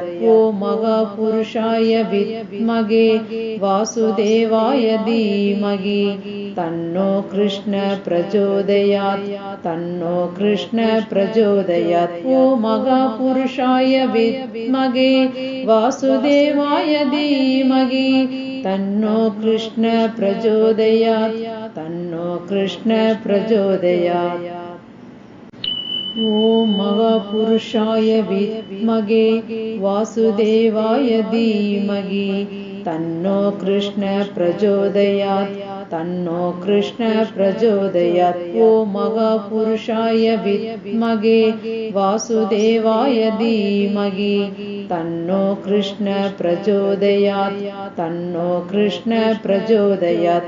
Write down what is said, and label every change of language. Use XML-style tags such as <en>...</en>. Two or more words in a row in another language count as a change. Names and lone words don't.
<sa>ॐ महापुरुषाय विद्महे वासुदेवाय धीमहि तन्नो कृष्ण प्रचोदयात् तन्नो कृष्ण प्रचोदयात्। ॐ महापुरुषाय विद्महे वासुदेवाय धीमहि तन्नो कृष्ण प्रचोदयात् तन्नो कृष्ण प्रचोदयात्। ॐ ओम् महापुरुषाय विद्महे वासुदेवाय धीमहि तन्नो कृष्ण प्रचोदयात् तन्नो कृष्ण प्रचोदयात्. ओम् महापुरुषाय विद्महे वासुदेवाय धीमहि तन्नो कृष्ण प्रचोदयात् तन्नो कृष्ण प्रचोदयात्.</sa>